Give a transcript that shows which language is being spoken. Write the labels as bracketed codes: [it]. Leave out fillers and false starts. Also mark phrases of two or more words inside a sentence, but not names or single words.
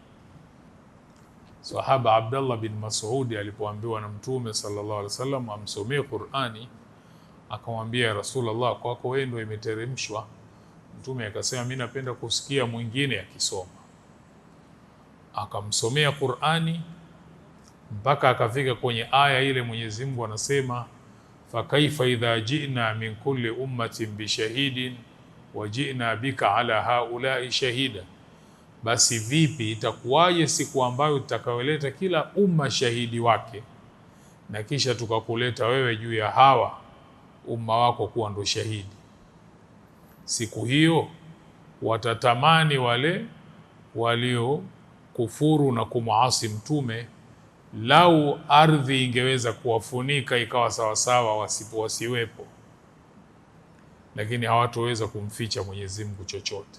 [sw] Sahaba Abdullah bin Mas'ud alipoambiwa na Mtume [ar] صلى الله عليه وسلم [sw] amsomee Qur'ani, akamwambia [ar] يا رسول الله, [sw] kwako wewe ndio imeteremshwa. Mtume akasema mimi napenda kusikia mwingine akisoma. Akamsomea Qur'ani mpaka akafika kwenye aya ile Mwenyezi Mungu anasema, [ar] فكيف إذا جئنا من كل أمة بشهيد وجئنا بك على هؤلاء شهيدا, [sw] basi vipi itakuwaje siku ambayo tutakayoleta kila umma shahidi wake na kisha tukakuleta wewe juu ya hawa umma wako kuwa ndo shahidi. Siku hiyo watatamani wale walio kufuru na kumuasi mtume, lau ardhi ingeweza kuwafunika ikawa sawasawa wasiwepo, lakini hawatoweza kumficha Mwenyezi Mungu chochote.